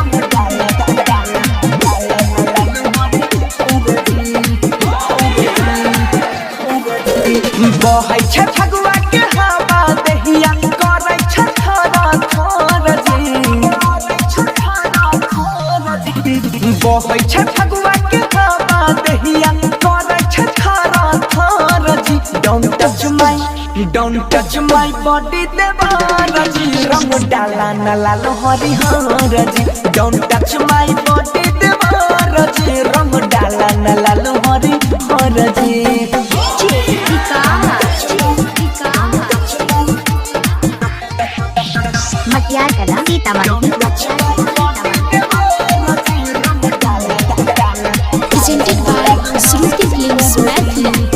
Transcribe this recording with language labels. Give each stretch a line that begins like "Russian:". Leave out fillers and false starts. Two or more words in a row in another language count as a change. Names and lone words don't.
Maithili: बहै छ फगुआ के हवा दहिया करै छ थरा थर जी बहै छ फगुआ के हवा दहिया करै छ थरा थर जी
English: don't touch my body
Maithili: देवर जी रंग डाला न लालो हरिहर जी
English: don't touch my body
Maithili: देवर जी रंग डाला न लालो हरिहर जी
English: Presented by Shruti Films Mathi.